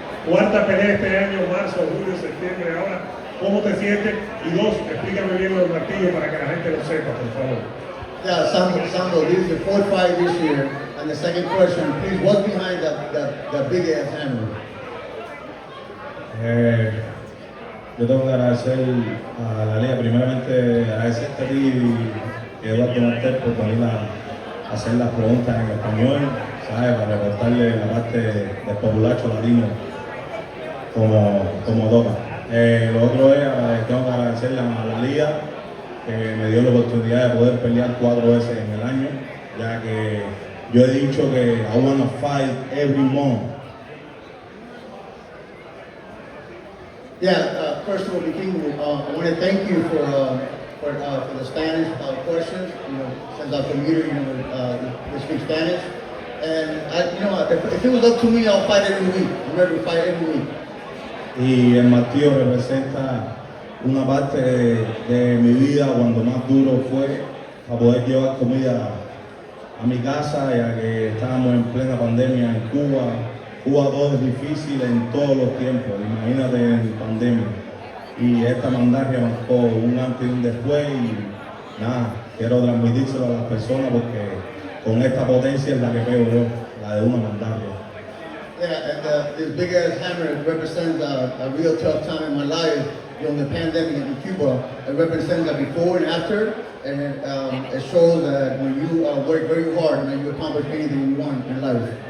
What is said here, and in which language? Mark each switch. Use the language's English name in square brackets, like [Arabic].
[Spanish] Cuarta pelea este año, marzo, julio, septiembre. Ahora, ¿cómo te sientes? Y dos, explícame bien lo del martillo para que la gente lo sepa, por favor. [English] Yeah, Sambo, this is your fourth fight this year. And the second question, please, what's behind that big ass hammer? [Spanish] Yo tengo que agradecer a la liga, primeramente agradecerte a ti y Eduardo Martel por venir a hacer las preguntas en español, ¿sabes? Para reportarle la parte del populacho latino como toca. Lo otro es, tengo que agradecerle a la liga que me dio la oportunidad de poder pelear 4 veces en el año, ya que yo he dicho que [English] I want to fight every month. Yeah, first of all, King, I want to thank you for the Spanish questions. You know, since I'm from here, we speak Spanish. And if it was up to me, I'll fight every week. I'm ready to fight every week. [Spanish] Y el martillo representa una parte de mi vida cuando más duro fue a poder llevar comida a mi casa, ya que estábamos en plena pandemia en Cuba. Cuba todo es difícil en todos los tiempos, imagínate en pandemia. Y esta mandarria marcó un antes y un después y nada, quiero transmitírselo a las personas porque con esta potencia es la que pego yo, la de una mandarria. [English] Yeah, and this big ass hammer represents a real tough time in my life during the pandemic in Cuba. It represents that before and after, and it shows that when you work very hard and you accomplish anything you want in life.